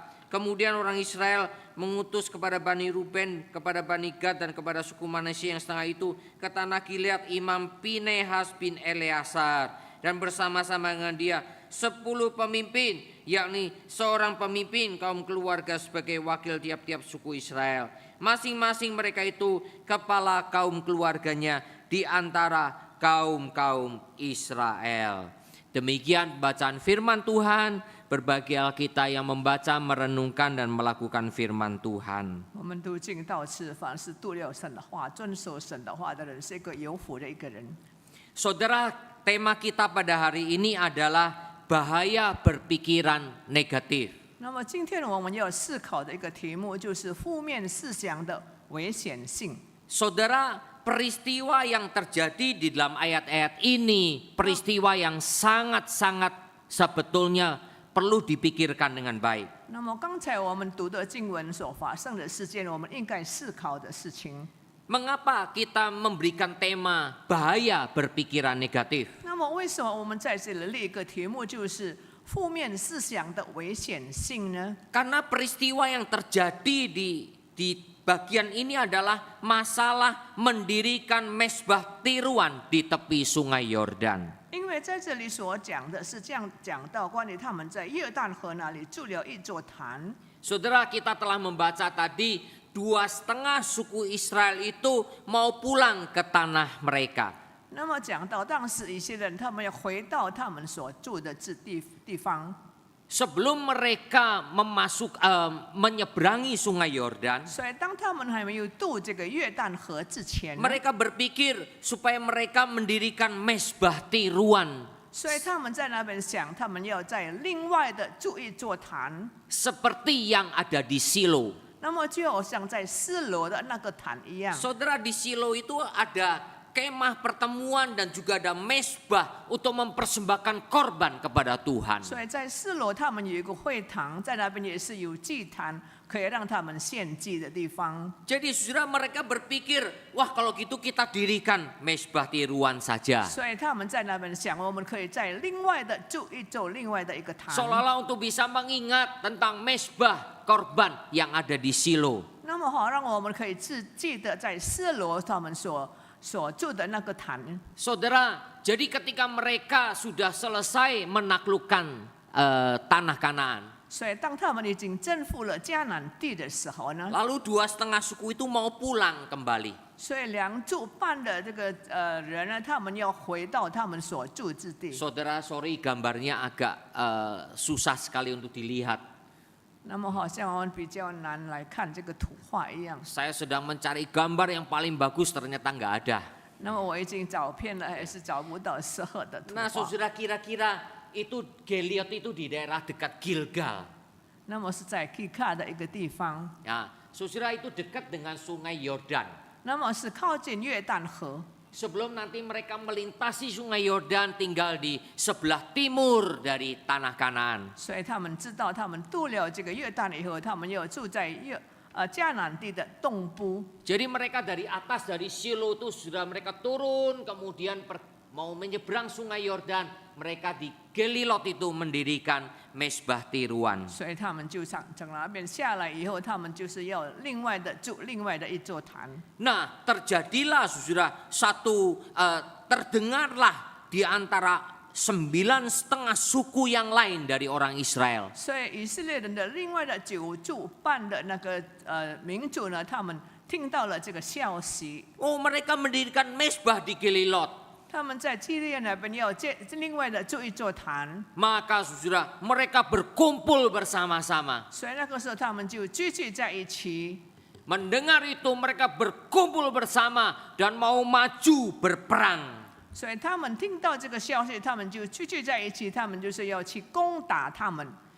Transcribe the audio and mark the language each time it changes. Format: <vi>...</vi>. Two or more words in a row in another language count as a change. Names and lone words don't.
<id>Kemudian orang Israel mengutus kepada Bani Ruben, kepada Bani Gad dan kepada suku Manasye yang setengah itu ke tanah Gilead Imam Pinehas bin Eleazar, dan bersama-sama dengan dia 10 pemimpin, yakni seorang pemimpin kaum keluarga sebagai wakil tiap-tiap suku Israel. Masing-masing mereka itu kepala kaum keluarganya di antara kaum-kaum Israel. Demikian bacaan firman Tuhan. Berbagi Alkitab yang membaca, merenungkan dan melakukan firman Tuhan.</id> <zh>我们读经到此，凡是读了神的话、遵守神的话的人，是一个有福的一个人。</zh> <id>Saudara, tema kita pada hari ini adalah bahaya berpikiran negatif.</id> <zh>那么今天我们要思考的一个题目就是负面思想的危险性。</zh> <id>Saudara, peristiwa yang terjadi di dalam ayat-ayat ini, peristiwa yang sangat-sangat sebetulnya perlu dipikirkan dengan baik.</id> <zh>那么刚才我们读的经文所发生的事件，我们应该思考的事情。</zh> <id>Mengapa kita memberikan tema bahaya berpikiran negatif?</id> <zh>那么为什么我们在这里列一个题目，就是负面思想的危险性呢？</zh> <id>Karena peristiwa yang terjadi di bagian ini adalah masalah mendirikan mezbah tiruan di tepi sungai Yordan.</id> <zh>因为在这里所讲的是这样讲到关于他们在约旦河那里筑了一座坛。</zh> <id>Saudara, kita telah membaca tadi 2,5 suku Israel itu mau pulang ke tanah mereka.</id> <zh>那么讲到当时以色列人他们要回到他们所住的地方，</zh> <id>Sebelum mereka menyeberangi sungai Yordan,</id> <zh>所以当他们还没有渡这个约旦河之前，</zh> <id>mereka berpikir supaya mereka mendirikan mezbah tiruan</id> <zh>所以他们在那边想，他们要在另外的筑一座坛，</zh> <id>seperti yang ada di Silo.</id> <zh>那么就好像在示罗的那个坛一样。</zh> <id>Saudara, di Silo itu ada kemah pertemuan dan juga ada mezbah untuk mempersembahkan korban kepada Tuhan.</id> <zh>所以在示罗他们有一个会堂，在那边也是有祭坛，可以让他们献祭的地方。</zh> <id>Jadi saudara, mereka berpikir, wah kalau gitu kita dirikan mezbah tiruan saja.</id> <zh>所以他们在那边想，我们可以在另外的筑另外的一个坛，</zh> <id>Seolah-olah untuk bisa mengingat tentang mezbah korban yang ada di Silo.</id> <zh>那么好让我们可以记得在示罗他们所住的那个坛。</zh> <id>Saudara, jadi ketika mereka sudah selesai menaklukkan tanah Kanaan,</id> <zh>所以当他们已经征服了迦南地的时候呢，</zh> <id>lalu 2,5 suku itu mau pulang kembali.</id> <zh>所以梁柱半的这个人呢，他们要回到他们所住之地。</zh> <id>Saudara, sorry gambarnya agak susah sekali untuk dilihat.</id> <zh>那么好像我们比较难来看这个图画一样。</zh> <id>Saya sedang mencari gambar yang paling bagus, ternyata nggak ada.</id> <zh>那么我已经找遍了，还是找不到适合的图</zh> <id>Nah</id> <zh>画。</zh> <id>saudara, kira-kira itu Geliot itu di daerah dekat Gilgal.</id> <zh>那么是在 Kika 的一个地方，</zh> <id>Ya, saudara, itu dekat dengan sungai Yordan.</id> <zh>那么是靠近约旦河。</zh> <id>Sebelum nanti mereka melintasi sungai Yordan, tinggal di sebelah timur dari tanah Kanaan.</id> <zh>所以他们知道，他们渡了这个约旦以后，他们要住在迦南地的东部。</zh> <id>Jadi mereka dari atas, dari Silo itu sudah mereka turun, kemudian mau menyeberang sungai Yordan, mereka di Gelilot itu mendirikan mezbah tiruan.</id> <zh>所以他们就从那边下来以后，他们就是要另外的筑另外的一座坛。</zh> <id>Nah, terjadilah saudara terdengarlah di antara 9,5 suku yang lain dari orang Israel.</id> <zh>所以以色列人的另外的9柱半的那个民族呢，他们听到了这个消息，</zh> <id>Oh, mereka mendirikan mezbah di Gelilot.</id> <zh>他们在基列那边要另外的筑一座坛。</zh> <id>Maka saudara, mereka berkumpul bersama-sama.</id> <zh>所以那个时候他们就聚集在一起。</zh> <id>Mendengar itu mereka berkumpul bersama dan mau maju berperang.</id> <zh>所以他们听到这个消息，他们就聚集在一起，他们就是要去攻打他们。</zh>